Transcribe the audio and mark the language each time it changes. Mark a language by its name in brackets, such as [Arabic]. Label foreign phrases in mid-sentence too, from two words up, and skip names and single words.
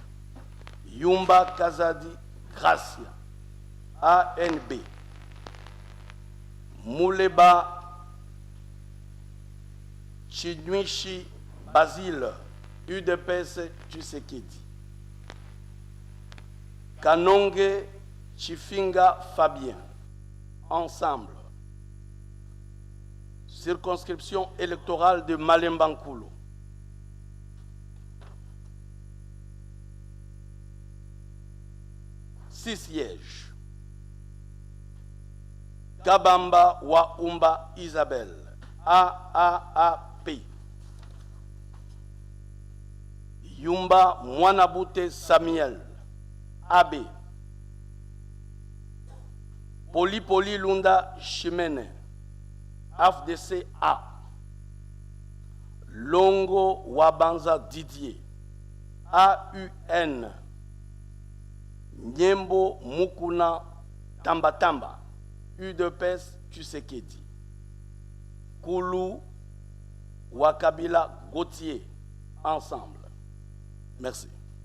[French] Yumba Kazadi Gracia, ANB. Mouleba Chinuichi Basile, UDPS Tshisekedi. Kanonge Chifinga Fabien, Ensemble. Circonscription électorale de Malembankulo. Six sièges. Kabamba Waumba Isabelle, AAAP. Yumba Mwanabute Samuel, AB. Poli Lunda Chimene, AFDC A. Longo Wabanza Didier, AUN. Nyembo Mukuna Tambatamba, UDPS Tshisekedi. Koulou Wakabila Gauthier, ensemble. Merci.